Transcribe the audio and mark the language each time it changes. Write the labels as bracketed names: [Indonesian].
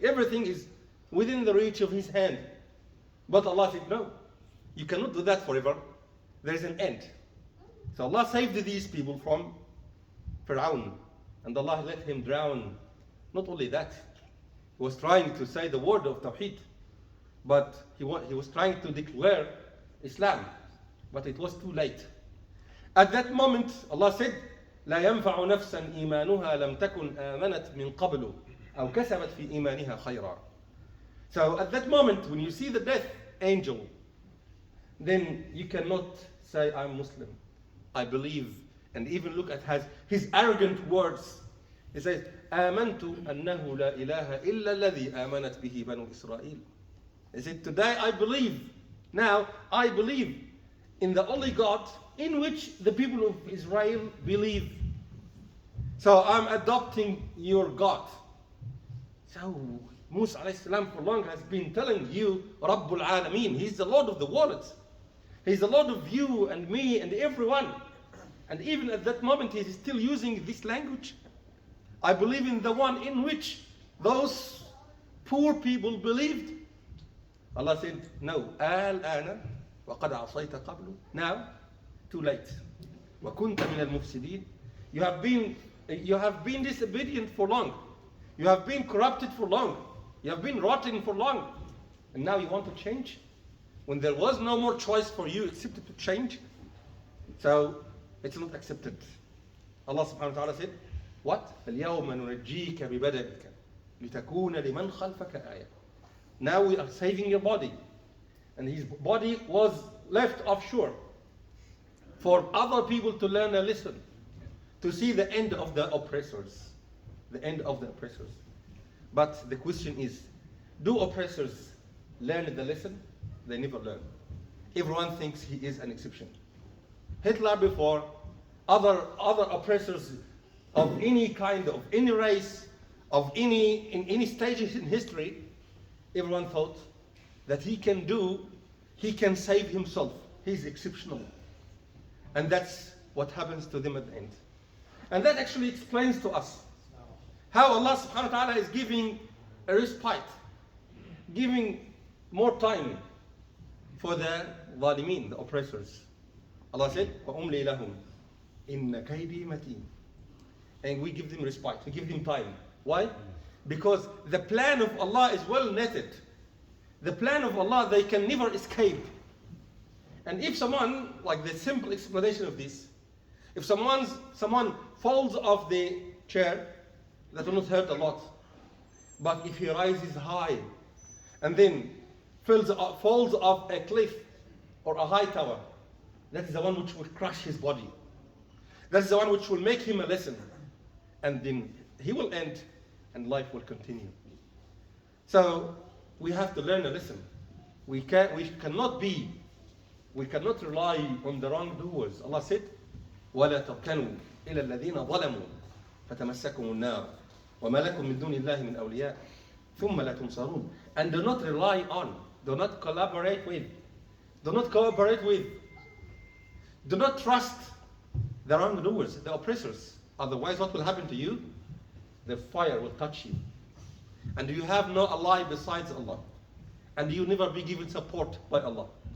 [English] Everything is within the reach of his hand. But Allah said, no, you cannot do that forever. There is an end. So Allah saved these people from Fir'aun. And Allah let him drown. Not only that, he was trying to say the word of Tawheed. But he was trying to declare Islam. But it was too late. At that moment, Allah said, [Arabic] لا ينفع نفسا إيمانها لم تكن آمنت من قبل أو كسبت في إيمانها خيرا. [English] So at that moment, when you see the death angel, then you cannot say, I'm Muslim, I believe, and even look at his arrogant words. He says, [Arabic] آمنت أنه لا إله إلا الذي آمنت به بنو إسرائيل. [English] He said, today I believe, now I believe in the only God in which the people of Israel believe. So I'm adopting your God. So Musa alayhi salam for long has been telling you, Rabbul Alameen, He's the Lord of the worlds. He's the Lord of you and me and everyone. And even at that moment, He's still using this language. I believe in the one in which those poor people believed. Allah said, no, [Arabic] الآن وقد عصيت قبل. [English] Now, too late. [Arabic] وكنت من المفسدين. [English] You have been disobedient for long. You have been corrupted for long. You have been rotten for long. And now you want to change? When there was no more choice for you except to change? So, it's not accepted. Allah subhanahu wa ta'ala said, what? [Arabic] اليوم ننجيك ببدنك لتكون لمن خلفك آية. [English] Now we are saving your body. And his body was left offshore for other people to learn a lesson, to see the end of the oppressors. The end of the oppressors. But the question is, do oppressors learn the lesson? They never learn. Everyone thinks he is an exception. Hitler before, other oppressors of any kind, of any race, in any stages in history, everyone thought that he can save himself. He's exceptional. And that's what happens to them at the end. And that actually explains to us how Allah subhanahu wa ta'ala is giving a respite, giving more time for the zalimin, the oppressors. Allah said, [Arabic] وَأُمْلِي لَهُمْ إِنَّ كَيْدِي مَتِينٌ. [English] And we give them respite, we give them time. Why? Because the plan of Allah is well netted. The plan of Allah, they can never escape. And if someone, like the simple explanation of this, if someone falls off the chair, that will not hurt a lot. But if he rises high and then falls off a cliff or a high tower, that is the one which will crush his body. That is the one which will make him a lesson. And then he will end and life will continue. So we have to learn a lesson. We cannot rely on the wrongdoers. Allah said, [Arabic] وَلَا تَرْكَنُوا إِلَى الَّذِينَ ظَلَمُوا فَتَمَسَّكُمُ النَّارُ وَمَا لَكُم مِّن دُونِ اللَّهِ مِنْ أَوْلِيَاءَ ثُمَّ لَا تُنصَرُونَ. [English] And do not rely on, do not collaborate with, do not cooperate with, do not trust the wrongdoers, the oppressors. Otherwise, what will happen to you? The fire will touch you. And you have no ally besides Allah. And you never be given support by Allah.